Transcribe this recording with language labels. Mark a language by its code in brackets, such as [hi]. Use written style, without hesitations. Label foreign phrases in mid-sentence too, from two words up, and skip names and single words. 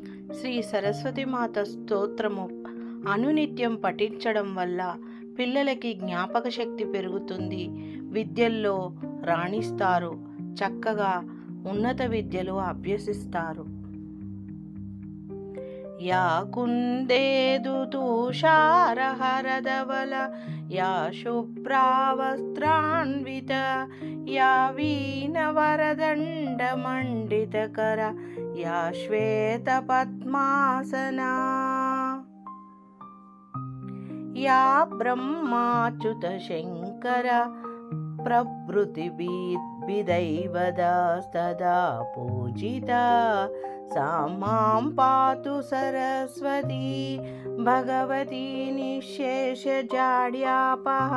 [te] శ్రీ సరస్వతి మాత స్తోత్రము అనునిత్యం పఠించడం వల్ల పిల్లలకి జ్ఞాపక శక్తి పెరుగుతుంది. విద్యల్లో రాణిస్తారు. చక్కగా ఉన్నత విద్యలు అభ్యసిస్తారు. [sa] या कुन्देदु तुषारहरधवल या शुभ्रावस्त्रान्विता या वीणवरदण्डमण्डितकरा या श्वेतपद्मासना या ब्रह्माच्युतशङ्कर प्रभृतिभिदैवदा सदा पूजिता सा मां पातु सरस्वती भगवती निःशेषजाड्यापः।